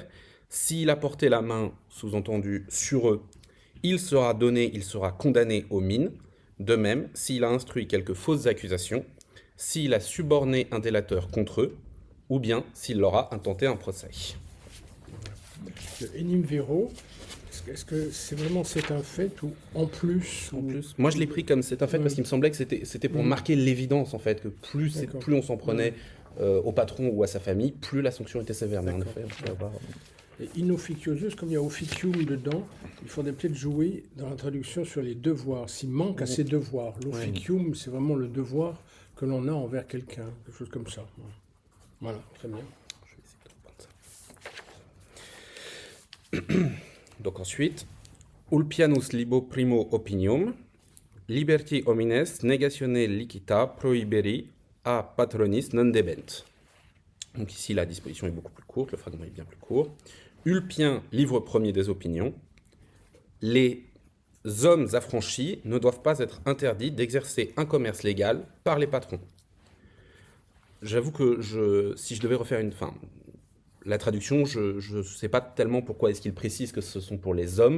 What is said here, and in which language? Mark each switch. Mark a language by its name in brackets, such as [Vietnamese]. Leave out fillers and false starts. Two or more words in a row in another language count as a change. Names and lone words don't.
[French] S'il a porté la main, sous-entendu, sur eux, il sera condamné aux mines. De même, s'il a instruit quelques fausses accusations, s'il a suborné un délateur contre eux, ou bien s'il leur a intenté un procès. [Latin] Le enim vero, [French] est-ce que c'est un fait ou en plus Moi, je l'ai pris comme c'est un fait parce qu'il me semblait que c'était pour marquer l'évidence, en fait, que plus on s'en prenait au patron ou à sa famille, plus la sanction était sévère. Mais en effet, on peut avoir... Et inofficiosus, comme il y a officium dedans, il faudrait peut-être jouer dans la traduction sur les devoirs, s'il manque à ses devoirs. L'officium, c'est vraiment le devoir que l'on a envers quelqu'un, quelque chose comme ça. Voilà, très bien. Je vais essayer de reprendre ça. Donc ensuite, [Latin] ulpianus libo primo opinium, liberti homines negatione licita prohiberi a patronis non debent. [French] Donc ici, la disposition est beaucoup plus courte, le fragment est bien plus court. Ulpien, livre premier des opinions. Les hommes affranchis ne doivent pas être interdits d'exercer un commerce légal par les patrons. J'avoue que si je devais refaire la traduction, je ne sais pas tellement pourquoi est-ce qu'il précise que ce sont pour les hommes.